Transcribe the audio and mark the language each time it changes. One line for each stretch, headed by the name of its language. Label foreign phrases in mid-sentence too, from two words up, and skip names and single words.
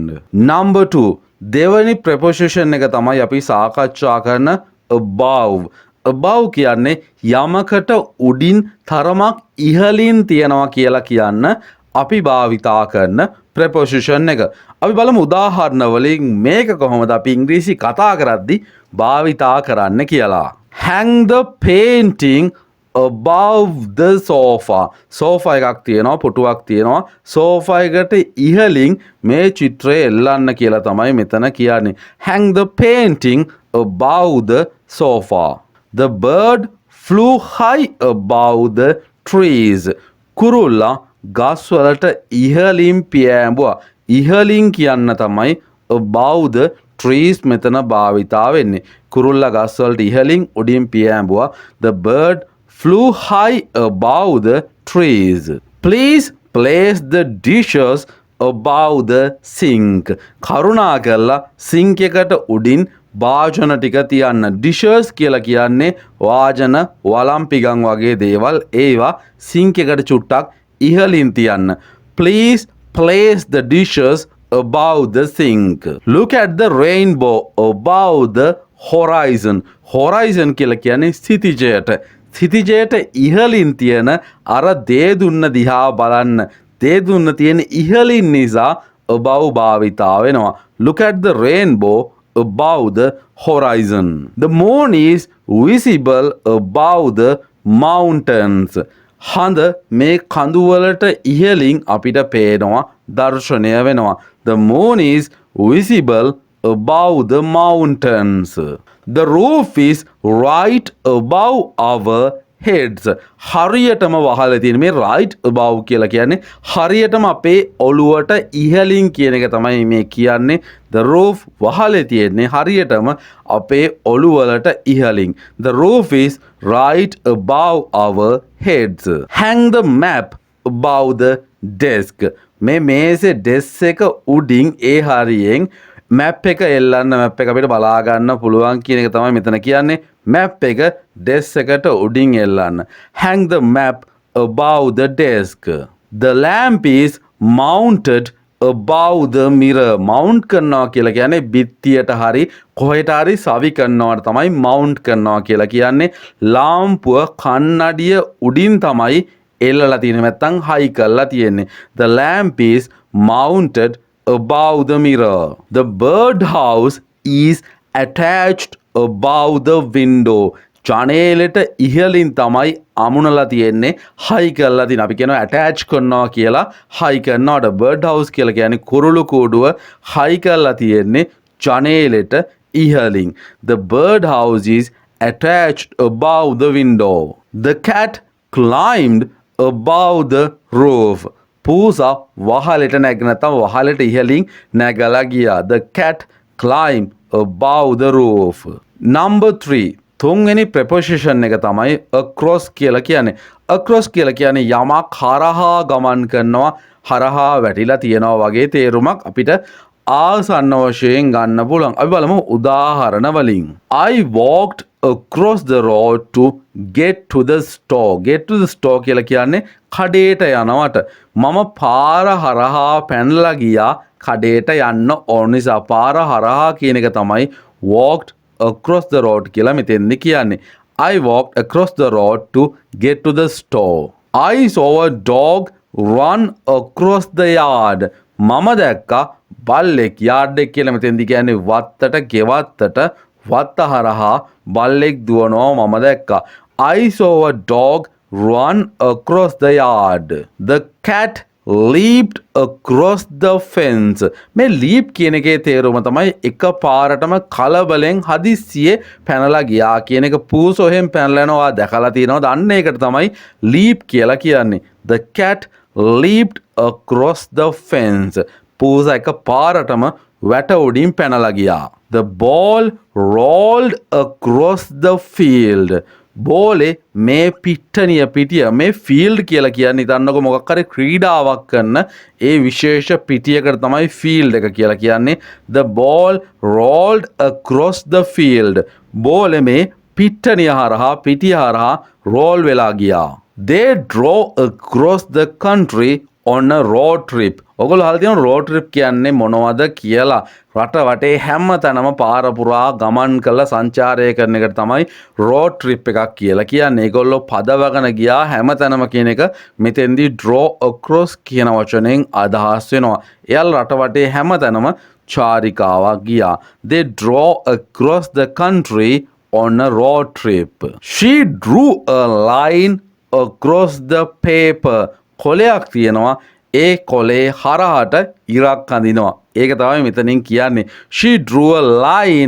English: Number 2.
Sinhala: දෙවැනි preposition එක තමයි අපි සාකච්ඡා කරන above. above කියන්නේ යමකට උඩින් තරමක් ඉහළින් තියනවා කියලා කියන්න අපි භාවිතා කරන preposition එක. අපි බලමු උදාහරණ වලින් මේක කොහොමද අපි ඉංග්‍රීසි කතා කරද්දී භාවිතා කරන්න කියලා.
English: Hang the painting above the sofa.
Sinhala: sofa එකක් තියෙනවා, පුටුවක් තියෙනවා. sofa එකට ඉහළින් මේ චිත්‍රය එල්ලන්න කියලා තමයි මෙතන කියන්නේ.
English: Hang the painting above the sofa. The bird flew high above the trees.
Sinhala: කුරුල්ලා ගස් වලට ඉහළින් පියෑඹුවා. ඉහළින් කියන්න තමයි
English: above the trees
Sinhala: මෙතන භාවිතා වෙන්නේ. කුරුල්ලා ගස් වලට ඉහළින් උඩින් පියෑඹුවා.
English: The bird flew high above the trees. Please place the dishes above the sink.
Sinhala: කරුණාකරලා sink එකට උඩින් භාජන ටික තියන්න. dishes කියලා කියන්නේ වාජන වළම් පිඟන් වගේ දේවල්. ඒවා sink එකට චුට්ටක් ඉහළින් තියන්න.
English: Please place the dishes above the sink. Look at the rainbow above the horizon.
Sinhala: horizon කියලා කියන්නේ සිතිජයට. සිතිජයට ඉහළින් තියෙන අර දේදුන්න දිහා බලන්න. දේදුන්න තියෙන ඉහළින් නිසා above භාවිතා වෙනවා.
English: Look at the rainbow above the horizon. The moon is visible above the mountains.
Sinhala: හඳ මේ කඳු වලට ඉහළින් අපිට පේනවා, දර්ශනය වෙනවා.
English: The moon is visible above the mountains. The roof is right above our heads.
Sinhala: හරියටම වහලා තියෙන මේ
English: right above
Sinhala: කියලා කියන්නේ හරියටම අපේ ඔළුවට ඉහළින් කියන එක තමයි මේ කියන්නේ.
English: The roof
Sinhala: වහලා තියෙන්නේ හරියටම අපේ ඔළුවලට ඉහළින්.
English: The roof is right above our heads. Hang the map above the desk.
Sinhala: මේ මේසේ desk එක උඩින් ඒ හරියෙන් මැප් එක එල්ලන්න. මැප් එක අපිට බලා ගන්න පුළුවන් කියන එක තමයි මෙතන කියන්නේ. මැප් එක desk එකට උඩින් එල්ලන්න.
English: Hang the map above the desk. The lamp is mounted above the mirror.
Sinhala: mount කරනවා කියලා කියන්නේ බිත්තියට හරි කොහෙට හරි සවි කරනවට තමයි mount කරනවා කියලා කියන්නේ. ලාම්පුව කන්නඩිය උඩින් තමයි එල්ලලා තියෙන්නේ, නැත්නම් high කරලා තියෙන්නේ.
English: The lamp is mounted above the mirror. The birdhouse is attached above the window.
Sinhala: ජනේලෙට ඉහළින් තමයි අමුණලා තියෙන්නේ, high කරලා තියෙන. අපි කියනවා attach කරනවා කියලා high කරනවට.
English: bird house
Sinhala: කියලා කියන්නේ කුරුළු කූඩුව high කරලා තියෙන්නේ ජනේලෙට ඉහළින්.
English: The bird house is attached above the window. The cat climbed above the roof.
Sinhala: පූසා වහලෙට නැග නැත්නම් වහලෙට ඉහළින් නැගලා ගියා.
English: The cat climbed above the roof. Number 3.
Sinhala: තුන්වෙනි preposition එක තමයි across කියලා කියන්නේ. across කියලා කියන්නේ යමක් හරහා ගමන් කරනවා, හරහා වැටිලා තියනවා වගේ තේරුමක් අපිට ආසන්න වශයෙන් ගන්න පුළුවන්. අපි බලමු උදාහරණ වලින්.
English: I walked across the road to get to the store. Get to the store
Sinhala: කියලා කියන්නේ කඩේට යනවට. මම පාර හරහා පැනලා ගියා කඩේට යන්න ඕන නිසා. පාර හරහා කියන එක තමයි
English: walked across the road
Sinhala: කියලා මෙතෙන්දි කියන්නේ.
English: I walked across the road to get to the store. I saw a dog run across the yard.
Sinhala: මම දැක්කා බල්ලෙක් yard එක කියලා මෙතෙන්දි කියන්නේ වත්තට ගෙවත්තට වත්ත හරහා බල්ලෙක් දුවනවා මම දැක්කා.
English: I saw a dog run across the yard. The cat leaped across the fence.
Sinhala: මේ leap කියන එකේ තේරුම තමයි එක පාරටම කලබලෙන් හදිස්සියේ පැනලා ගියා කියන එක. පූසෝ එහෙන් පැනලා යනවා දැකලා තියෙනවා. දන්න එකට තමයි leap කියලා කියන්නේ.
English: The cat leaped across the fence.
Sinhala: පූසා එක පාරටම වැට උඩින් පැනලා ගියා.
English: The ball rolled across the field.
Sinhala: බෝලේ මේ පිට්ටනිය පිටිය මේ ෆීල්ඩ් කියලා කියන්නේ හිතන්නකො මොකක් හරි ක්‍රීඩාවක් කරන ඒ විශේෂ පිටියකට තමයි ෆීල්ඩ් එක කියලා කියන්නේ.
English: The ball rolled across the field.
Sinhala: බෝලේ මේ පිට්ටනිය හරහා පිටිය හරහා roll වෙලා ගියා.
English: They drove across the country on a road trip.
Sinhala: ඔගොල්ලෝ අහලා තියෙනවා
English: road trip
Sinhala: කියන්නේ මොනවද කියලා. රට වටේ හැම තැනම පාර පුරා ගමන් කළ සංචාරය කරන එකට තමයි
English: road trip
Sinhala: එකක් කියලා කියන්නේ. ඒගොල්ලෝ පදවගෙන ගියා හැම තැනම කියන එක මෙතෙන්දී
English: draw across
Sinhala: කියන වචනයෙන් අදහස් වෙනවා. එයාලා රට වටේ හැම තැනම චාරිකාවක් ගියා.
English: They drove across the country on a road trip. She drew a line across the paper.
Sinhala: කොලයක් තියෙනවා ඒ කොලේ හරහට ඉරක් අඳිනවා. ඒක තමයි මෙතනින් කියන්නේ.
English: She drew a line.